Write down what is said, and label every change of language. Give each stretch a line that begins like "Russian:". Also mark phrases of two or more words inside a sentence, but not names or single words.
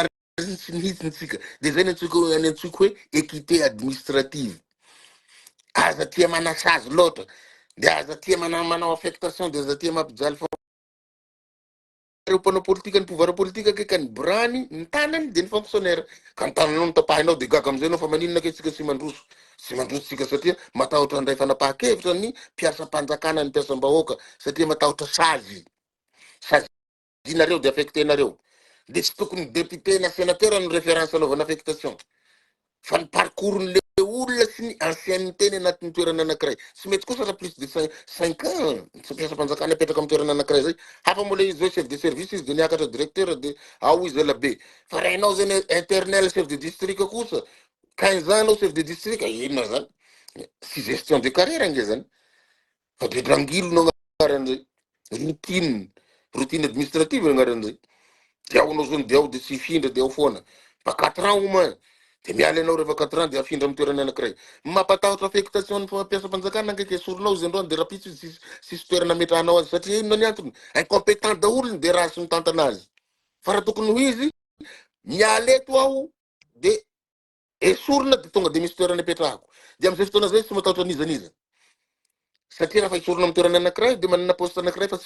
Malagasy: raha sy nihitsyntsika de zay ny antsika hoe
French: équité administrative
Malagasy: aza tia manasazy loatra de aza tia manao affectation de aza tia mampijaly fa reo mpanao politika ny pouvoir politika ke ka ny brany ny tanany de ny fonctionnaire ka ny tananao ny tapahinao de gaga am'izay anao fa maninona ke tsika sy mandroso sy mandrotsika satria matahotra andray fanapahan-kevitra ny mpiasam-panjakana ny mpiasam-bahoaka satria matahotra sazinareo de affectenareo de tsy tokony député na sénateur ny référence anaovana affectation fa ny parcours-n'le olona sy ny ancienneté-ny anatin'ny toerana anankiray tsy mety kosa raha
French: plus de 5 ans
Malagasy: tsy mpiasam-panjakana apetraka amin'ny toerana anankiray zay hafa moa le izy zao
French: chef de service
Malagasy: izy de niakatra directeur de ao izy ela be fa raha ianao zany
French: éternel chef de district
Malagasy: kosa 15 ans anao
French: chef de district
Malagasy: inona zany sy
French: gestion de carrière
Malagasy: nge zany fa de drangilo no agnaran'izay
French: routine administrative
Malagasy: agnaran'izay de ao anao zany de ao de tsy hifindra de ao foana fa
French: 4 ans au moins
Malagasy: de miala anao rehefa 4 ans de afindra amin'ny toerana anankiray mampatahotra affectation ny mpiasam-panjakana ndraiky esorinao izy androany de rapitso sisy toerana metrahanao azy satria inona ny antony incompétent daholo ny de raha sy mitantana azy fa raha tokony ho izy miala eto aho de esorina de tonga de misy toerana ipetrahako de am'izay fotoana zay tsy matahotra anizaniza satria raha fa esorina amin'ny toerana anankiray de manana poste anankiray fa